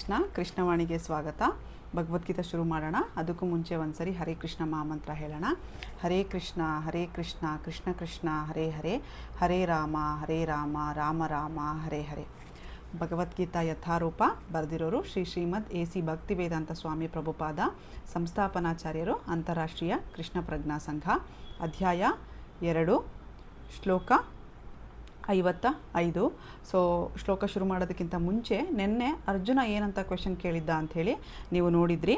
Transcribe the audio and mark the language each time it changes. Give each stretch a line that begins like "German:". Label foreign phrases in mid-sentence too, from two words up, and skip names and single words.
Kannada: ಕೃಷ್ಣ ಕೃಷ್ಣವಾಣಿಗೆ ಸ್ವಾಗತ. ಭಗವದ್ಗೀತೆ ಶುರು ಮಾಡೋಣ. ಅದಕ್ಕೂ ಮುಂಚೆ ಒಂದ್ಸರಿ ಹರೇ ಕೃಷ್ಣ ಮಹಾಮಂತ್ರ ಹೇಳೋಣ.
Sanskrit: ಹರೇ ಕೃಷ್ಣ ಕೃಷ್ಣ ಕೃಷ್ಣ ಹರೇ ಹರೇ, ಹರೇ ರಾಮ ರಾಮ ರಾಮ ಹರೇ ಹರೇ.
Kannada: ಭಗವದ್ಗೀತಾ ಯಥಾರೂಪ ಬರೆದಿರೋರು ಶ್ರೀಮದ್ AC ಭಕ್ತಿವೇದಾಂತ ಸ್ವಾಮಿ ಪ್ರಭುಪಾದ, ಸಂಸ್ಥಾಪನಾಚಾರ್ಯರು, ಅಂತಾರಾಷ್ಟ್ರೀಯ ಕೃಷ್ಣ ಪ್ರಜ್ಞಾ ಸಂಘ. ಅಧ್ಯಾಯ 2, ಶ್ಲೋಕ 55. ಸೊ ಶ್ಲೋಕ ಶುರು ಮಾಡೋದಕ್ಕಿಂತ ಮುಂಚೆ ನಿನ್ನೆ ಅರ್ಜುನ ಏನಂತ ಕ್ವೆಶನ್ ಕೇಳಿದ್ದ ಅಂಥೇಳಿ ನೀವು ನೋಡಿದ್ರಿ.